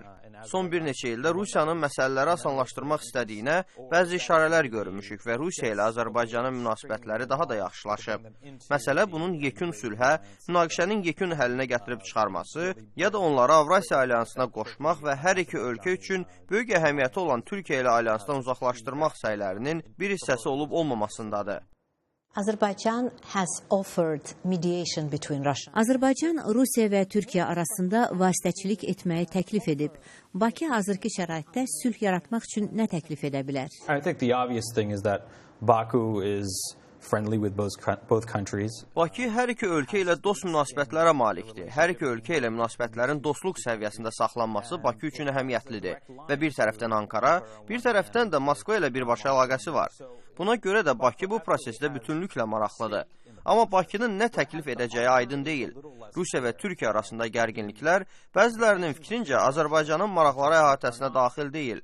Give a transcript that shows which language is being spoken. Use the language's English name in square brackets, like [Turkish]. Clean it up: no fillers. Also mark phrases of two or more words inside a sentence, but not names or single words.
[Azerbaijani] Son bir neçə ildə Rusiyanın məsələləri asanlaşdırmaq istədiyinə bəzi işarələr görmüşük və Rusiya ilə Azərbaycanın münasibətləri daha da yaxşılaşıb. Məsələ bunun yekun sülhə, münaqişənin yekun həllinə gətirib çıxarması ya da onları Avrasiya alyansına qoşmaq və hər iki ölkə üçün böyük əhəmiyyəti olan Türkiyə ilə alyansdan uzaqlaşdırmaq səylərinin bir hissəsi olub olmamasındadır. [English] Azərbaycan has offered mediation between Russia. [Azerbaijani] Azərbaycan Rusiya və Türkiyə arasında vasitəçilik etməyi təklif edib. Bakı hazırki şəraitdə sülh yaratmaq üçün nə təklif edə bilər? [English] I think the obvious thing is that Baku is friendly with both countries. [Azerbaijani] Bakı hər iki ölkə ilə dost münasibətlərə malikdir. Hər iki ölkə ilə münasibətlərin dostluq səviyyəsində saxlanması Bakı üçün əhəmiyyətlidir. Və bir tərəfdən Ankara, bir tərəfdən də Moskva ilə birbaşa əlaqəsi var. Buna görə də Bakı bu prosesdə bütünlüklə maraqlıdır. Amma Bakının nə təklif edəcəyi aydın deyil. Rusiya və Türkiyə arasında gərginliklər bəzilərinin fikrincə Azərbaycanın maraqları əhatəsinə daxil deyil.